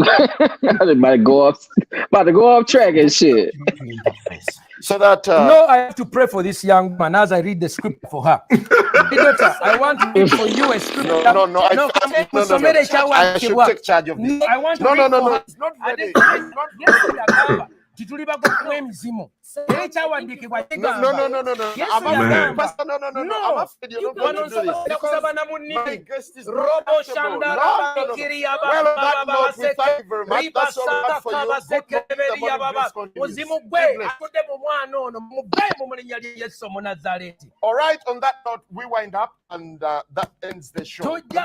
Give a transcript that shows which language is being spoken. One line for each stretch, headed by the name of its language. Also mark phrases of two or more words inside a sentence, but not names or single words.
English: I'm about to go off track and shit. So that no, I have to pray for this young man as I read the script for her. Daughter, I want to read for you a script. No. I should take charge of this. I want to No. it's not ready.
Ganda: Tituliba kwa emizimu. Echa wandikibwa
English: No. I'm afraid you're not going to do this. Because my guest is not comfortable. No. Well, on that note, we thank you very much. That's all we have for you. All right, on that note, we wind up, and that ends the show.